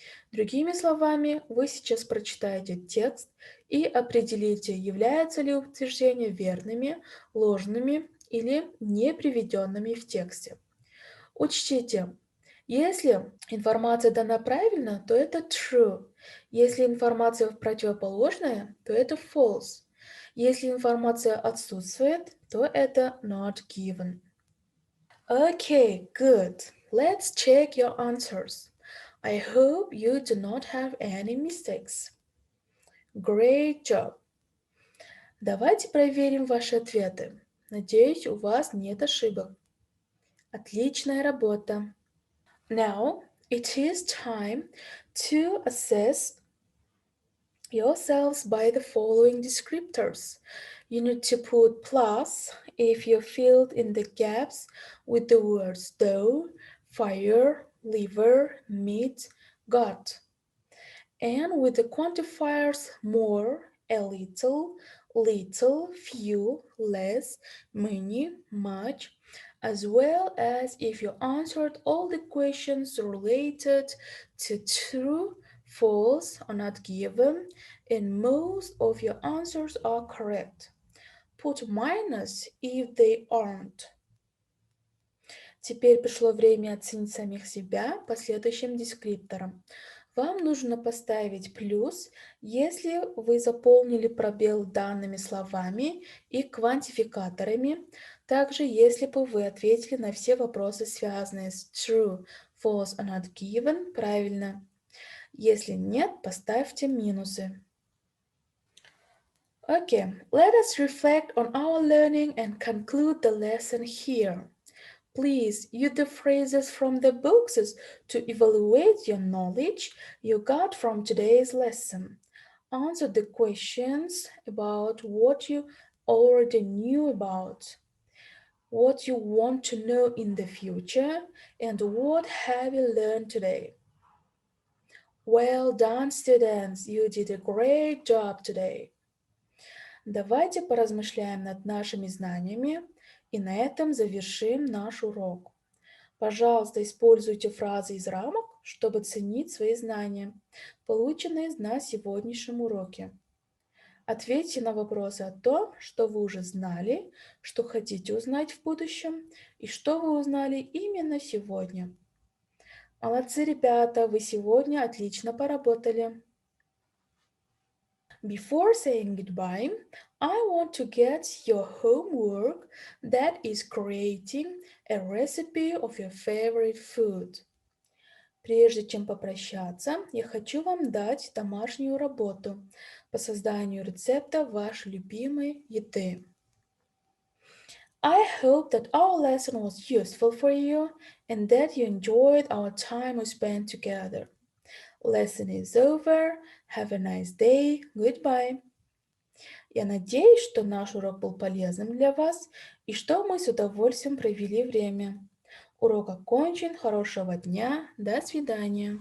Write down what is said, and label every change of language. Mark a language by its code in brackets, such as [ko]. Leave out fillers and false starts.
[ru] Другими словами, вы сейчас прочитаете текст и определите, являются ли утверждения верными, ложными или не приведенными в тексте. Учтите, если информация дана правильно, то это true. Если информация противоположная, то это false. Если информация отсутствует, то это not given. [en] Okay, good. Let's check your answers. I hope you do not have any mistakes. Great job. [ru] Давайте проверим ваши ответы. Надеюсь, у вас нет ошибок. Отличная работа. [en] Now it is time to assess yourselves by the following descriptors. You need to put plus if you filled in the gaps with the words dough, fire, liver, meat, got. And with the quantifiers more, a little, few, less, many, much, as well as if you answered all the questions related to true, false, or not given, and most of your answers are correct. Put minus if they aren't. [ru] Теперь пришло время оценить самих себя по следующим дескрипторам. Вам нужно поставить плюс, если вы заполнили пробел данными словами и квантификаторами, также если бы вы ответили на все вопросы, связанные с [en] true, false or not given, [ru] правильно. Если нет, поставьте минусы. [en] Okay, let us reflect on our learning and conclude the lesson here. Please use the phrases from the books to evaluate your knowledge you got from today's lesson. Answer the questions about what you already knew about, what you want to know in the future, and what have you learned today. Well done, students. You did a great job today. [ru] Давайте поразмышляем над нашими знаниями и на этом завершим наш урок. Пожалуйста, используйте фразы из рамок, чтобы ценить свои знания, полученные на сегодняшнем уроке. Ответьте на вопросы о том, что вы уже знали, что хотите узнать в будущем и что вы узнали именно сегодня. Молодцы, ребята, вы сегодня отлично поработали. [en] Before saying goodbye, I want to get your homework that is creating a recipe of your favorite food. [ru] Прежде чем попрощаться, я хочу вам дать домашнюю работу по созданию рецепта вашей любимой еды. [en] I hope that our lesson was useful for you and that you enjoyed our time we spent together. Lesson is over. Have a nice day. Goodbye. [ru] Я надеюсь, что наш урок был полезным для вас и что мы с удовольствием провели время. Урок окончен. Хорошего дня. До свидания.